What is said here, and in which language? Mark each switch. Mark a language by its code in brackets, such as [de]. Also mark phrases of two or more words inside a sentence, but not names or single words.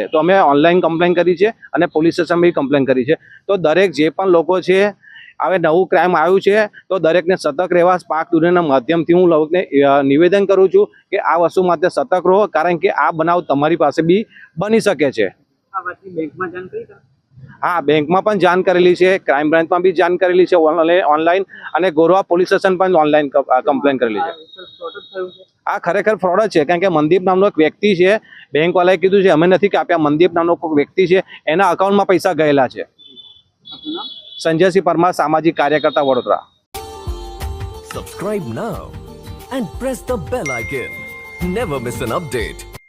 [gu] તો અમે ઓનલાઈન કમ્પ્લેન કરી છે અને પોલીસ સ્ટેશન બી કમ્પ્લેન કરી છે। તો દરેક જે પણ લોકો છે હવે નવું ક્રાઇમ આવ્યું છે તો દરેકને સતર્ક રહેવા સ્પાર્ક દુનિયાના માધ્યમથી હું લોકોને નિવેદન કરું છું કે આ વસ્તુ માટે સતર્ક રહો, કારણ કે આ બનાવ તમારી પાસે બી બની શકે છે। આ વાતની બેંકમાં જાણ કરી હતા? [hi] हाँ बैंक में पण जान करेली है, क्राइम ब्रांच में भी जान करेली है ऑनलाइन [gu] અને ગોરવા પોલીસ સ્ટેશન પણ ઓનલાઈન કમ્પ્લેન કરેલી છે। આ ખરેખર ફ્રોડ જ છે, કારણ કે મનદીપ નામનો એક વ્યક્તિ છે, બેંક વાળાએ કીધું છે અમે નથી કાપ્યા, મનદીપ નામનો કોઈ વ્યક્તિ છે એના અકાઉન્ટમાં પૈસા ગયેલા છે। સંજયસિંહ પરમાર, સામાજિક કાર્યકર્તા, વડોદરા। [en] Subscribe now and press the bell icon. Never miss an update.